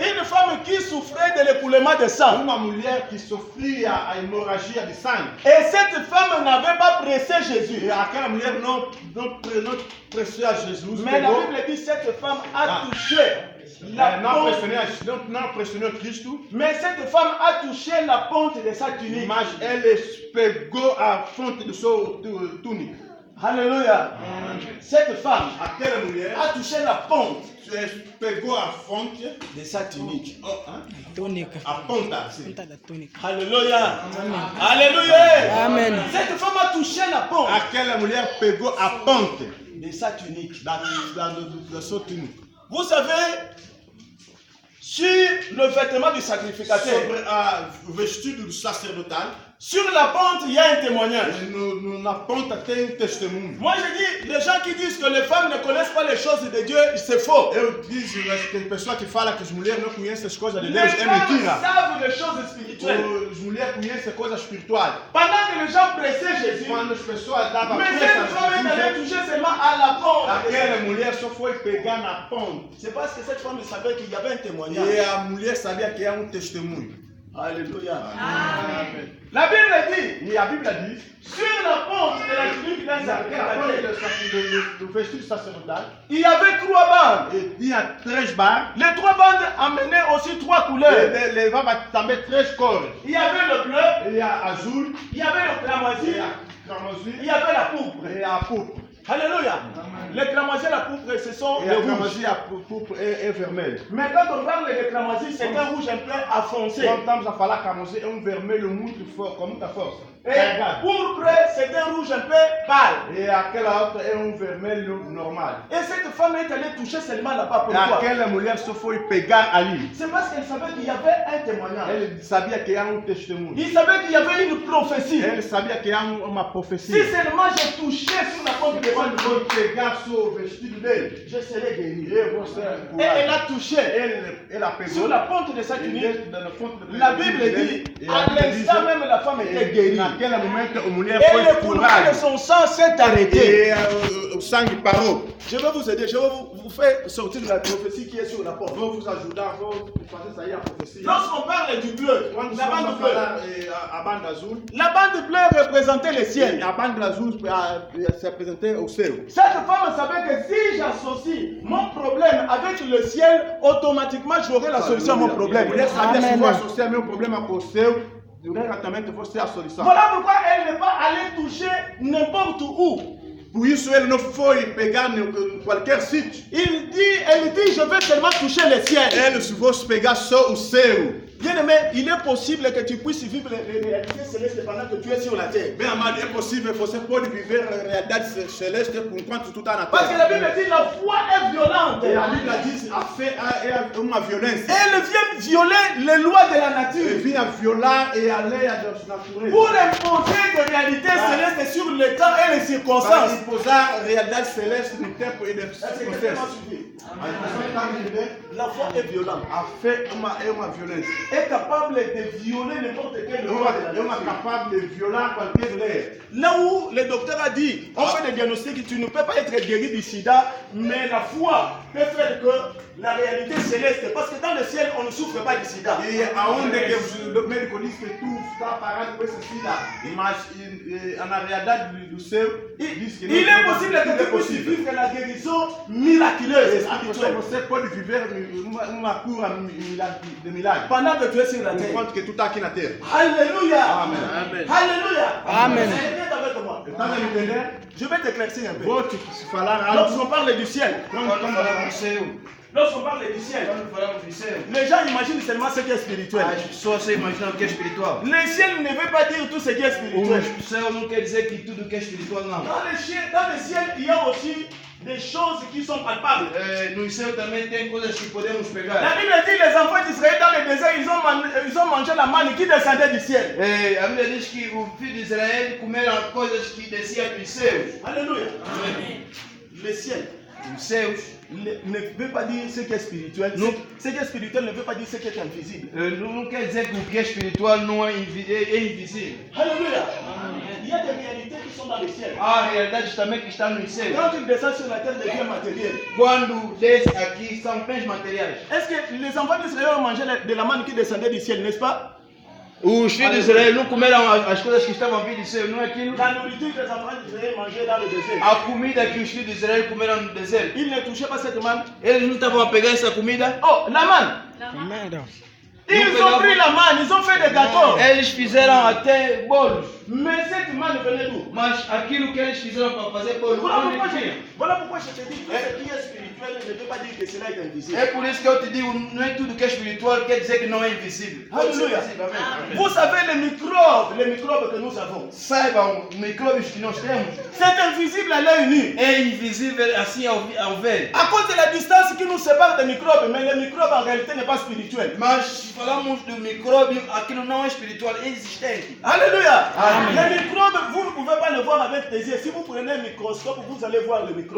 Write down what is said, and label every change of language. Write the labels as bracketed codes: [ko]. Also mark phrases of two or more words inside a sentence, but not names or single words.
[fr] Une femme qui souffrait de l'écoulement de sang. [pt] Uma mulher que sofria a hemorragia de sangue. [fr] Et cette femme n'avait pas pressé Jésus. [pt] E aquela mulher não pressou a Jesus. [fr] Mais la [pt] Pegou, [fr] Bible dit cette femme a Ah. touché la [pt] não ponte. pressionou Cristo, [fr] Mais cette femme a touché la ponte de sa tunique. [pt] mas ele pegou a fonte do seu túnica. [fr] Alléluia. Cette femme [pt] Aquela mulher [fr] a touché la ponte [pt] pegou a fonte, [fr] de sa tunique. [pt] Túnica. a ponta, sim. Ponta da túnica. [fr] Alléluia. Alléluia. [pt] Amen. [fr] Cette femme a touché la ponte [pt] Aquela mulher pegou a ponte [fr] de sa tunique. [pt] da sua túnica. [fr] Vous savez, sur le vêtement du sacrificateur, [pt] Sobre o vestido do sacerdotal, [fr] sur la pente, il y a un témoignage. [pt] na ponta tem testemunho. [fr] Moi, je dis, les gens qui disent que les femmes ne connaissent pas les choses de Dieu, c'est faux. [pt] Eu disse que tem pessoa que fala que as mulheres não conhecem as coisas de [fr] Les [pt] Deus, é [fr] femmes [pt] mentira. [fr] savent les choses spirituelles. [pt] As mulheres conhecem coisas espirituais. [fr] Pendant que les gens pressaient Jésus, [pt] Quando as pessoas davam [fr] mais [pt] pressa [fr] cette femme est [pt] a [fr] allée [pt] Jesus, [fr] toucher seulement à la pente. [pt] aquela mulher só foi pegar na ponte. [fr] C'est parce que cette femme savait qu'il y avait un [pt] E [fr] témoignage. [pt] a mulher sabia que é testemunho. [fr] Alléluia. [pt] Amém. [fr] La Bible dit, [pt] E a Bíblia diz [fr] sur la pente de la tunique d'un [pt] naquela [fr] sacrificateur, [pt] ponte do vestido sacerdotal, [fr] il y avait 3 bandes. [pt] e tinha 3 barras, [fr] Les 3 bandes amenaient aussi 3 couleurs. [pt] e levava também 3 cores. [fr] Il y avait le bleu, [pt] E a azul, [fr] il y avait le cramoisi, [pt] e a cramoisi, [fr] il y avait la pourpre. [pt] e a púrpura. [fr] Alléluia. Le cramoisi et la pourpre, ce sont [pt] E [fr] les [pt] a [fr] rouges. [pt] cramoisi, a púrpura é vermelho. [fr] Mais quand on parle de cramoisi, c'est un rouge un peu foncé. [pt] Quando estamos a falar cramoisi, é vermelho muito forte, com muita força. [fr] Et [pt] Carregado. [fr] pourpre, c'est un rouge un peu pâle. [pt] E aquela outra é vermelho normal. [fr] Et cette femme est allée toucher seulement là-bas. [pt] E [fr] Pourquoi? [pt] aquela mulher só foi pegar ali. [fr] C'est parce qu'elle savait qu'il y avait un témoignage. [pt] Ele sabia que era testemunho. [fr] Il savait qu'il y avait une prophétie. [pt] Ele sabia que era uma [fr] Si [pt] profecia. [fr] seulement j'ai touché sur la porte de [pt] Quando [fr] Dieu, [pt] foi pegar o vestido dele, [fr] je serai guéri. [pt] eu vou ser [fr] Et elle [pt] curado. [fr] a touché [pt] Ela pegou [fr] sur la porte de sa tunique. [pt] na fonte do [fr] La Bible dit, à l'instant même la femme était guérie. [pt] naquele momento a mulher [fr] Et [pt] foi [fr] le coulement de [pt] curada. [fr] son sang s'est arrêté. [pt] E o sangue parou. [fr] Je vais vous aider, je vais vous faire sortir de la prophétie qui est sur la porte. [pt] Vou vos ajudar, vou fazer sair a profecia. [fr] Lorsqu'on parle du bleu, [pt] Quando [fr] la [pt] estamos a [fr] bande bleue, [pt] falar a banda azul, [fr] la bande bleue représentait le ciel. [pt] a banda azul se apresentou ao céu. [fr] Cette femme savait que si j'associe mon problème avec le ciel, automatiquement j'aurai la solution à mon [pt] A [fr] problème. [pt] mulher sabia se Amém. vou associar meu problema com o seu, diretamente vou ser a solução. [fr] Voilà pourquoi elle n'est pas allée toucher n'importe où. [pt] Por isso ele não foi pegar em qualquer sítio. [fr] Elle dit, je vais seulement toucher le ciel. [pt] Ele se fosse pegar só o céu. [fr] Bien aimé, il est possible que tu puisses vivre les réalités célestes pendant que tu es sur la terre. [pt] Bem amado, é possível, você pode viver a realidade celeste enquanto tu está na [fr] Parce que la Bible [pt] terra. [fr] dit la foi est violente. [pt] E a Bíblia diz a fé é uma violência. [fr] Elle vient violer les lois de la [pt] Ele [fr] nature [pt] vinha violar a lei da natureza. [fr] pour imposer des réalités célestes sur le temps et les [pt] Para [fr] circonstances. [pt] imposar a realidade celeste no tempo e nas [fr] Est-ce que quelqu'un m'a [pt] circunstâncias. [fr] suivi? [pt] As pessoas estão a entender? [fr] La foi est violente. [pt] A fé é uma violência. [fr] Est capable de violer n'importe quelle loi de la [pt] É uma [fr] nature. [pt] capaz de violar qualquer lei. [fr] Là où le docteur a dit, on fait des diagnostics, tu ne peux pas être guéri du sida, mais la foi peut faire que la réalité céleste, parce que dans le ciel, on ne souffre pas du sida. [pt] E aonde que os médicos dizem que tu está parado com esse sida, mas na realidade do céu diz que [fr] Il est possible que tu puisses vivre la guérison miraculeuse et spirituelle [pt] Você pode viver uma cura de milagre. [fr] pendant que tu es sur la terre. [pt] Enquanto que tu está aqui na terra. [fr] Alléluia. [pt] Amen. [fr] Alléluia. [pt] Amen. [fr] Viens avec moi. [pt] Está a entender? [fr] Je vais t'éclaircir un peu. [pt] Vou te falar algo. [fr] Lorsqu'on parle du ciel, [pt] Quando falamos do céu, [fr] lorsqu'on parle du ciel, [pt] Quando falamos do céu, [fr] les gens imaginent seulement ce qui est spirituel. [pt] as pessoas só imaginam o que é espiritual. [fr] Le ciel ne veut pas dire tout ce qui est spirituel. [pt] O céu não quer dizer que tudo que é espiritual não. [fr] Dans le ciel, il y a aussi des choses qui sont palpables. [pt] No céu também tem coisas que podemos [fr] La [pt] pegar. [fr] Bible dit les enfants d'Israël dans le désert, ils ont mangé la manne qui descendait du ciel. [pt] A Bíblia diz que o filho de Israel comeram coisas que desciam dos céus. [fr] Alléluia. Le ciel [pt] Os céus [fr] ne veut pas dire ce qui est spirituel. Non. Ce qui est spirituel ne veut pas dire ce qui est invisible. [pt] não quer dizer que o que é espiritual não é invisível. [fr] Alléluia. Il y a des réalités qui sont dans le ciel. [pt] Há realidades também que estão nos céus. [fr] Quand tu descends sur la terre des biens matériels, [pt] Quando desce aqui são bens materiais. [fr] est-ce que les enfants d'Israël ont mangé de la manne qui descendait du ciel, n'est-ce pas? [pt] Os filhos de Israel não comeram as coisas que estavam vindo do céu, não é aquilo? [fr] La nourriture que les enfants d'Israël mangeaient dans le désert. [pt] A comida que os filhos de Israel comeram no deserto. [fr] Ils ne touchaient pas cette manne. [pt] Eles não estavam a pegar essa comida. [fr] Oh, la manne. Ils ont pris la manne, ils ont fait des gâteaux. [pt] Eles fizeram até bolos. [fr] Mais cette manne venait d'où? [pt] Mas aquilo que eles fizeram para fazer bolos, [fr] Voilà pourquoi je te dis que ce qui est spirituel ne veut pas dire que cela est invisible. [pt] é por isso que eu te digo, não é tudo que é espiritual quer dizer que não é invisível. [fr] Alléluia. [pt] Amém. [fr] Vous savez les microbes que nous avons. [pt] Saibam, micróbios que nós temos [fr] C'est invisible à l'œil nu. [pt] é invisível assim ao ver. [fr] À cause de la distance qui nous sépare des microbes, mais les microbes en réalité n'est pas spirituel. [pt] Mas se falamos do micróbio, aquilo não é espiritual, é existente. [fr] Alléluia. [pt] Amen. [fr] Les microbes, vous ne pouvez pas le voir avec tes yeux. Si vous prenez un microscope, vous allez voir le microbe.